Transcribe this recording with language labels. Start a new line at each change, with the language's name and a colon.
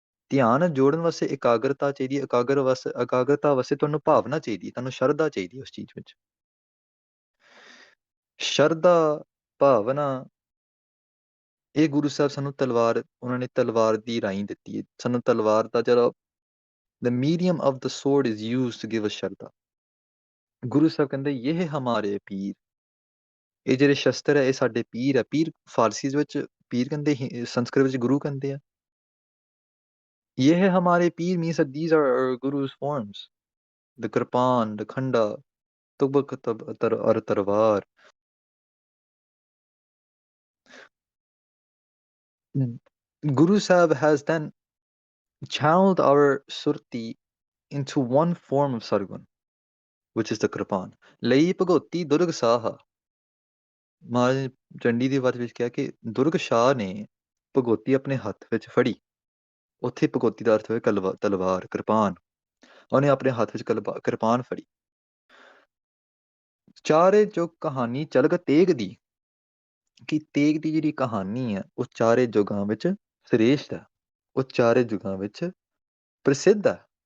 Punjabi: ਧਿਆਨ ਜੋੜਨ ਵਾਸਤੇ ਇਕਾਗਰਤਾ ਚਾਹੀਦੀ ਹੈ, ਇਕਾਗਰਤਾ ਵਾਸਤੇ ਤੁਹਾਨੂੰ ਭਾਵਨਾ ਚਾਹੀਦੀ ਹੈ, ਤੁਹਾਨੂੰ ਸ਼ਰਧਾ ਚਾਹੀਦੀ ਹੈ ਉਸ ਚੀਜ਼ ਵਿੱਚ। ਸ਼ਰਧਾ, ਭਾਵਨਾ, ਇਹ ਗੁਰੂ ਸਾਹਿਬ ਸਾਨੂੰ ਤਲਵਾਰ, ਉਹਨਾਂ ਨੇ ਤਲਵਾਰ ਦੀ ਰਾਹੀਂ ਦਿੱਤੀ ਹੈ ਸਾਨੂੰ। ਤਲਵਾਰ ਦਾ ਜਿਹੜਾ
English: the medium of the sword is used to give us ਸ਼ਰਧਾ।
Punjabi: ਗੁਰੂ ਸਾਹਿਬ ਕਹਿੰਦੇ ਇਹ ਹਮਾਰੇ ਪੀਰ, ਇਹ ਜਿਹੜੇ ਸ਼ਸਤਰ ਹੈ ਇਹ ਸਾਡੇ ਪੀਰ ਹੈ। ਪੀਰ ਫਾਰਸੀ ਵਿੱਚ ਪੀਰ ਕਹਿੰਦੇ, ਸੰਸਕ੍ਰਿਤ ਵਿੱਚ ਗੁਰੂ ਕਹਿੰਦੇ ਆ। ਇਹ ਹਮਾਰੇ ਪੀਰ
English: means that these are our guru's forms, the kirpan, the khanda,
Punjabi: ਤੁਬਕ ਔਰ ਤਲਵਾਰ।
English: Guru Sahib has then channeled our surti into one form of sargun, which is the Kripan.
Punjabi: ਲਈ ਭਗਉਤੀ ਦੁਰਗ ਸਾਹਾ। ਮਹਾਰਾਜ ਚੰਡੀ ਦੀ ਬਾਤ ਵਿੱਚ ਕਿਹਾ ਕਿ ਦੁਰਗ ਸ਼ਾਹ ਨੇ ਭਗਉਤੀ ਆਪਣੇ ਹੱਥ ਵਿੱਚ ਫੜੀ। ਉੱਥੇ ਭਗਉਤੀ ਦਾ ਅਰਥ ਹੋਇਆ ਤਲਵਾਰ, ਕਿਰਪਾਨ। ਉਹਨੇ ਆਪਣੇ ਹੱਥ ਵਿੱਚ ਕਿਰਪਾਨ ਫੜੀ। ਚਾਰੇ ਜੋ ਕਹਾਣੀ ਚਲਗ ਤੇਗ ਦੀ, ਕਿ ਤੇਗ ਦੀ ਜਿਹੜੀ ਕਹਾਣੀ ਹੈ ਉਹ ਚਾਰੇ ਯੁਗਾਂ ਵਿੱਚ ਸ੍ਰੇਸ਼ਟ ਹੈ, ਉਹ ਚਾਰੇ ਯੁਗਾਂ ਵਿੱਚ ਪ੍ਰਸਿੱਧ ਹੈ।